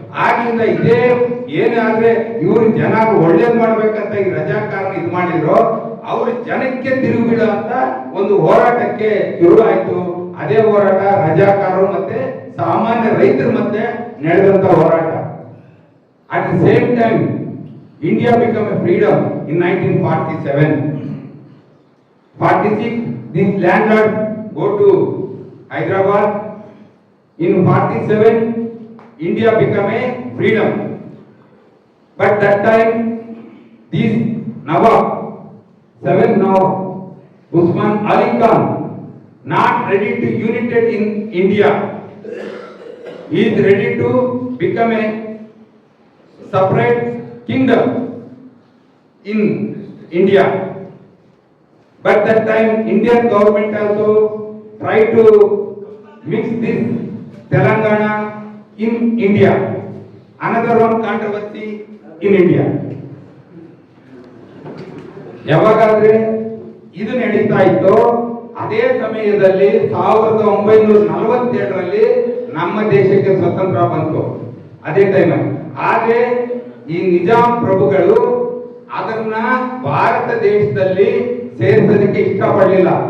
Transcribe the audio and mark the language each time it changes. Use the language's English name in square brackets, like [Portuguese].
[Kannada] ಆಗ್ಲಿಂದ ಇದೇ ಏನಾದ್ರೆ ಇವರು ಜನ ಒಳ್ಳೇದ್ ಮಾಡ್ಬೇಕಂತ ಈ ರಜಾಕಾರನ ಇದು ಮಾಡಿದ್ರು, ಅವರು ಜನಕ್ಕೆ ತಿರುಗಿಡ ಅಂತ ಒಂದು ಹೋರಾಟಕ್ಕೆ ಶುರು ಆಯ್ತು. ಅದೇ ಹೋರಾಟ ರಜಾಕಾರರು ಮತ್ತೆ ಸಾಮಾನ್ಯ ರೈತರ ಮಧ್ಯೆ ನಡೆದಂತ ಹೋರಾಟ. [English] At the same time, India became a freedom in 1947. 46, these landlords go to Hyderabad. In 47, India became a freedom. But that time, these Nawab, 7 Nawab, Usman Ali Khan, not ready to unite in India. He is ready to become a separate kingdom in India. But that time Indian government also tried to mix this Telangana in India. Another one controversy in India. [Kannada] ಯಾವಾಗಾದ್ರೆ ಇದು ನಡೀತಾ ಇತ್ತು ಅದೇ ಸಮಯದಲ್ಲಿ 1947ರಲ್ಲಿ ನಮ್ಮ ದೇಶಕ್ಕೆ ಸ್ವತಂತ್ರ ಬಂತು ಅದೇ ಟೈಮ್. ಆದ್ರೆ ಈ ನಿಜಾಂ ಪ್ರಭುಗಳು ಅದನ್ನ ಭಾರತ ದೇಶದಲ್ಲಿ ಸೇರಿಸೋದಕ್ಕೆ ಇಷ್ಟಪಡಲಿಲ್ಲ.